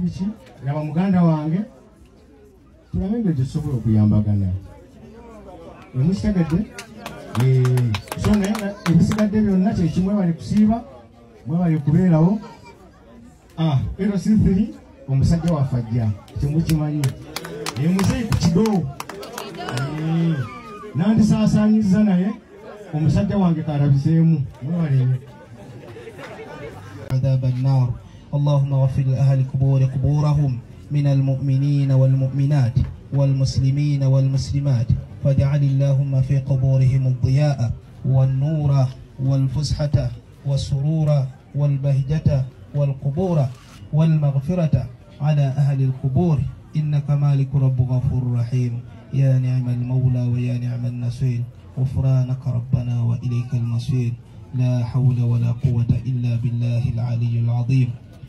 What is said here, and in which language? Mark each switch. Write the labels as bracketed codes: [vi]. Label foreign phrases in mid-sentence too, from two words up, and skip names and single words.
[lg] biki laba muganda wange tulabe nga tetusobola okuyambagana emukitegedde so naye nga ebisigadde byonna kyekimu mwebali kusiiba mwebali kubeerawo LC3 omusajja waffe ajja kyemukimanyi muzeyi ku kigo nandisaasaanyiza naye omusajja wange karabiseemu mwebaleyo [ar] عذاب النار اللهم اغفر لأهل القبور قبورهم من المؤمنين والمؤمنات والمسلمين والمسلمات فاجعل اللهم في قبورهم الضياء والنور والفسحة والسرور والبهجة والقبور والمغفرة على أهل القبور إنك مالك رب غفور رحيم يا نعم المولى ويا نعم النصير غفرانك ربنا وإليك المصير لا حول ولا قوة إلا بالله العلي العظيم